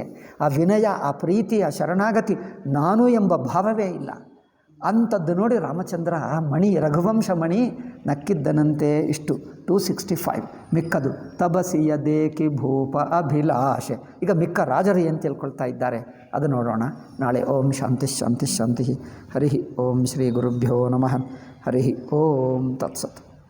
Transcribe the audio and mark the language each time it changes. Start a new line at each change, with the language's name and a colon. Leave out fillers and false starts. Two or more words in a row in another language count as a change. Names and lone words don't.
Kannada: ಆ ವಿನಯ, ಆ ಪ್ರೀತಿ, ಆ ಶರಣಾಗತಿ, ನಾನು ಎಂಬ ಭಾವವೇ ಇಲ್ಲ. ಅಂಥದ್ದು ನೋಡಿ ರಾಮಚಂದ್ರ ಮಣಿ, ರಘುವಂಶ ಮಣಿ ನಕ್ಕಿದ್ದನಂತೆ. ಇಷ್ಟು 265. ಮಿಕ್ಕದು
Awadhi: तबसिय देकि भूप अभिलाषे.
Kannada: ಈಗ ಮಿಕ್ಕ ರಾಜರು ಏನು ತಿಳ್ಕೊಳ್ತಾ ಇದ್ದಾರೆ ಅದು ನೋಡೋಣ ನಾಳೆ.
Sanskrit: ಓಂ ಶಾಂತಿ ಶಾಂತಿ ಶಾಂತಿ. ಹರಿ ಓಂ ಶ್ರೀ ಗುರುಭ್ಯೋ ನಮಃ. ಹರಿ ಓಂ ತತ್ಸತ್.